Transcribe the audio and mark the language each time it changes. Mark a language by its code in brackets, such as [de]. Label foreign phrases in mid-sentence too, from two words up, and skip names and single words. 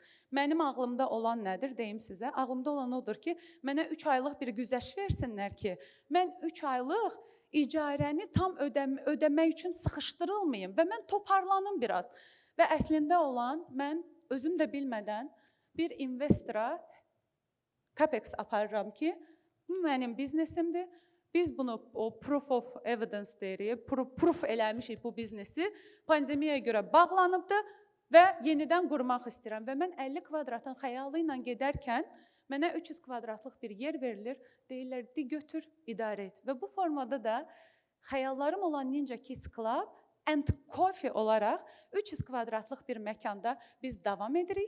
[az] Mənim ağlımda olan nədir, deyim sizə? Ağlımda olan odur ki, mənə 3 aylıq bir güzəşt versinlər ki, mən 3 aylıq icarəni tam ödəmək üçün sıxışdırılmayım və mən toparlanım biraz. Və əslində olan, mən özüm də bilmədən bir investora Capex aparıram ki, bu mənim biznesimdir. Biz bunu o [en] proof of evidence [az] deyirik, proof eləmişik bu biznesi, pandemiyaya görə bağlanıbdır və yenidən qurmaq istəyirəm. Və mən 50 kvadratın xəyalı ilə gedərkən mənə 300 kvadratlıq bir yer verilir, deyirlər, de götür, idarə et. Və bu formada da xəyallarım olan Ninja Kids Club and Coffee olaraq 300 kvadratlıq bir məkanda biz davam edirik.